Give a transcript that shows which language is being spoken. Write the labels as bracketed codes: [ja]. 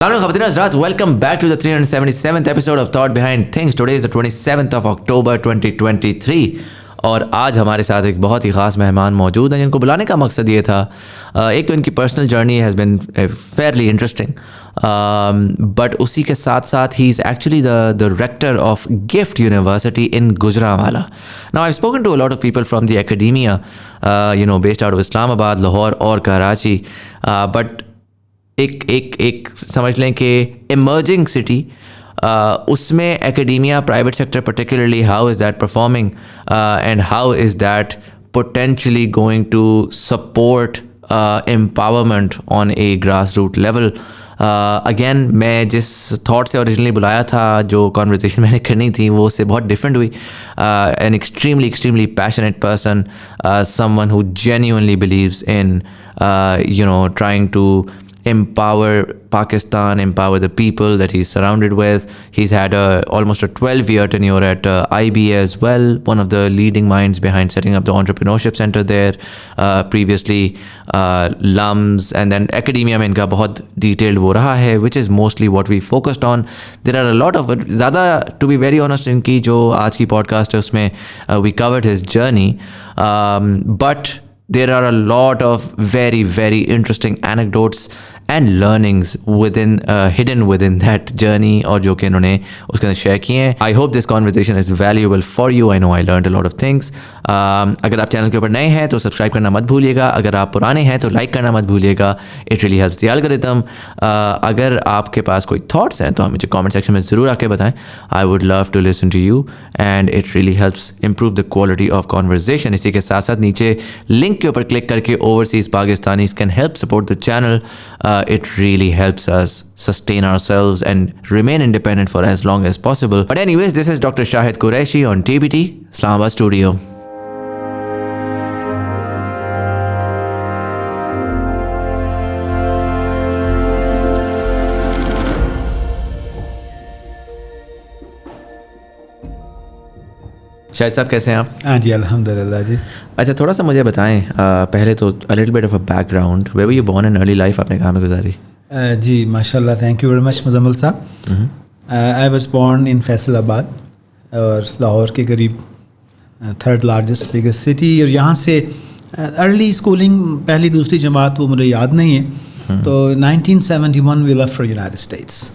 [en] Khawateen Hazrat, welcome back to the 377th episode of Thought Behind Things. Today is the 27th of October 2023 [ur] اور آج ہمارے ساتھ ایک بہت ہی خاص مہمان موجود ہیں جن کو بلانے کا مقصد یہ تھا. ایک تو ان کی [en] personal journey has been fairly interesting, but [ur] اسی کے ساتھ ساتھ [en] ہی is actually the rector of GIFT university in Gujranwala. Now I spoken to a lot of people from the academia based out of Islamabad, Lahore اور Karachi, but [ur] ایک سمجھ لیں کہ [en] emerging city, [ur] اس میں [en] Academia, private sector particularly, how is that performing and how is that potentially going to support empowerment on a grassroots level. [ur] Again میں جس thought سے اوریجنلی بلایا تھا، جو کانورسیشن میں نے کرنی تھی، وہ اس سے بہت ڈفرینٹ ہوئی. [en] an extremely passionate person, someone who genuinely believes in trying to empower Pakistan, empower the people that he's surrounded with. He's had almost a 12-year tenure at IB as well, one of the leading minds behind setting up the entrepreneurship center there. Previously LUMS, and then academia [ur] میں ان کا بہت detailed وہ رہا ہے, [en] which is mostly what we focused on. There are a lot of زیادہ, to be very honest, [ur] ان کی جو آج کی پوڈ کاسٹ ہے اس میں [en] we covered his journey, but there are a lot of very interesting anecdotes and learnings hidden within that journey, [ur] اور جو کہ انہوں نے اس کے اندر شیئر کیے ہیں. [en] I hope this conversation is valuable for you. I know I learned a lot of things. [ur] اگر آپ چینل کے اوپر نئے ہیں تو سبسکرائب کرنا مت بھولیے گا. اگر آپ پرانے ہیں تو لائک کرنا مت بھولیے گا. [en] It really helps the algorithm. [ur] اگر آپ کے پاس کوئی تھاٹس ہیں تو ہمیں مجھے کامنٹ سیکشن میں ضرور آ کے بتائیں. [en] I would love to listen to you and it really helps improve the quality of conversation. [ur] اسی کے ساتھ ساتھ نیچے لنک کے اوپر کلک کر کے [en] overseas Pakistanis can help support the channel. It really helps us sustain ourselves and remain independent for as long as possible. But anyways, this is Dr. Shahid Qureshi on TBT, Islamabad studio. [ur] شاہد صاحب کیسے ہیں آپ؟ ہاں جی الحمدللہ جی. اچھا تھوڑا سا مجھے بتائیں پہلے تو [en] a little bit of a background. Where were you born and early life [ur] آپ نے کہاں میں گزاری؟ جی ماشاء اللہ, thank you very much Muzammil صاحب. [en] I was born in Faisalabad, [ur] اور لاہور کے قریب [en] Third largest biggest city. [ur] اور یہاں سے ارلی اسکولنگ پہلی دوسری جماعت وہ مجھے یاد نہیں ہے. [en] تو 1971 we left for United States.